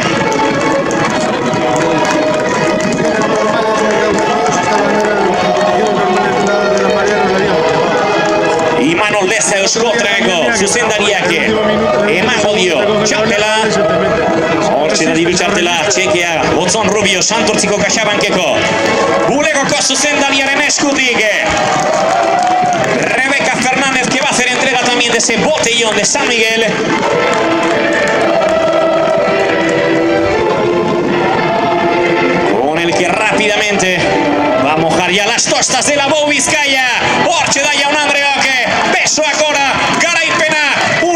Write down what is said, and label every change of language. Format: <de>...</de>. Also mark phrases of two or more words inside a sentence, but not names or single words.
<eu>Imanol Leza Euskotreneko zuzendariak emango dio txartela. Hortxe da diru txartela txekea Gonzon Rubio Santurtziko CaixaBankeko bulegoko zuzendariaren eskutik.</eu> <es>Rebeka Fernández que va a hacer entrega también de ese botellón de San Miguel. Con el que rápidamente va a mojar ya las tostas de la Bou Bizkaia.</es> <eu>Hortxe da Jaun Andreok besoak gora, garaipena</eu>